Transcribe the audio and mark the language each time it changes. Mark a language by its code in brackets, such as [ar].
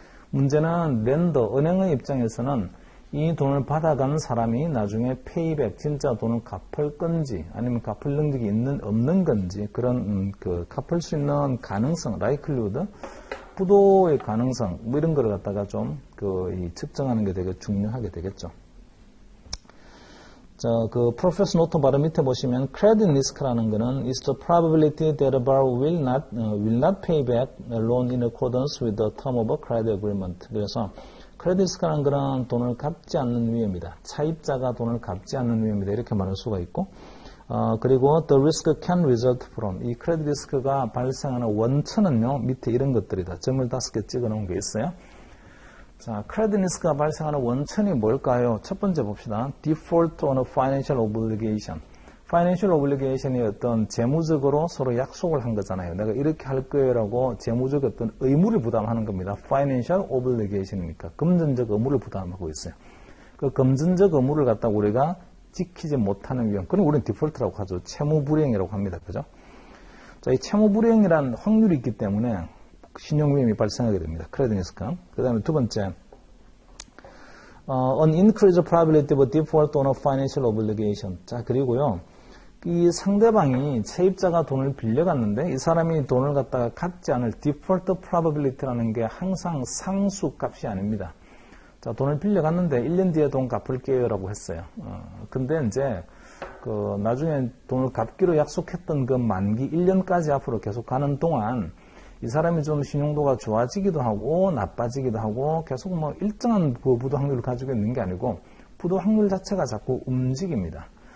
[ko] 문제는 렌더, 은행의 입장에서는 이 돈을 받아간 사람이 나중에 페이백, 진짜 돈을 갚을 건지 아니면 갚을 능력이 없는 건지 그런 갚을 수 있는 가능성, likelihood, 부도의 가능성 이런 거를 갖다가 좀 측정하는 게 되게 중요하게 되겠죠. 자, 그 프로페서 노트 바로 밑에 보시면 credit risk라는 거는 [en] is the probability that a borrower will not pay back a loan in accordance with the term of a credit agreement. [ko] 그래서 크레딧 리스크라는 거는 돈을 갚지 않는 위험이다. 차입자가 돈을 갚지 않는 위험이다. 이렇게 말할 수가 있고, 그리고 [en] the risk can result from [ko] 이 크레딧 리스크가 발생하는 원천은요 밑에 이런 것들이다. 점을 5개 찍어 놓은 게 있어요. 자, 크레딧 리스크가 발생하는 원천이 뭘까요? 첫 번째 봅시다. [en] Default on a financial obligation. [ko] Financial obligation이 어떤 재무적으로 서로 약속을 한 거잖아요. 내가 이렇게 할 거예요라고 재무적 어떤 의무를 부담하는 겁니다. Financial obligation이니까 금전적 의무를 부담하고 있어요. 그 금전적 의무를 갖다가 우리가 지키지 못하는 위험. 그럼 우리는 디폴트라고 하죠. 채무 불이행이라고 합니다. 그죠? 자, 이 채무 불이행이라는 확률이 있기 때문에 신용 위험이 발생하게 됩니다. 크레딧 리스크. 그 다음에 두 번째, [en] an increased probability of default on a financial obligation. [ko] 자, 그리고요, 이 상대방이 채입자가 돈을 빌려갔는데 이 사람이 돈을 갖다가 갚지 않을 default probability라는 게 항상 상수 값이 아닙니다. 자, 돈을 빌려갔는데 1년 뒤에 돈 갚을게요 라고 했어요. 근데 이제 나중에 돈을 갚기로 약속했던 그 만기 1년까지 앞으로 계속 가는 동안 이 사람이 좀 신용도가 좋아지기도 하고 나빠지기도 하고 계속 뭐 일정한 부도 확률을 가지고 있는 게 아니고 부도 확률 자체가 자꾸 움직입니다.